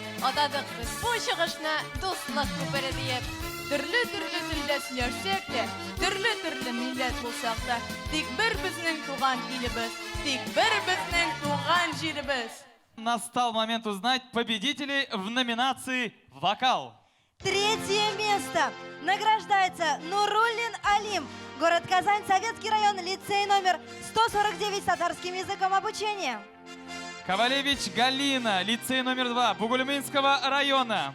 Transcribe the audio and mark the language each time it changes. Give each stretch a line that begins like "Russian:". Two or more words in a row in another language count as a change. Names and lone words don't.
Tatar: Атадык без бу чыгышны дуслык күпере диеп. Төрле телдә сөйләшсәк тә, төрле милләт булсак та, тик бер безнең туган илебез, тик бер безнең туган җиребез.
Russian: Настал момент узнать победителей в номинации «Вокал». Третье место награждается Нуруллин Алим, город Казань, Советский район, лицей номер 149 с татарским языком обучения. Ковалевич Галина, лицей номер 2 Бугульминского района.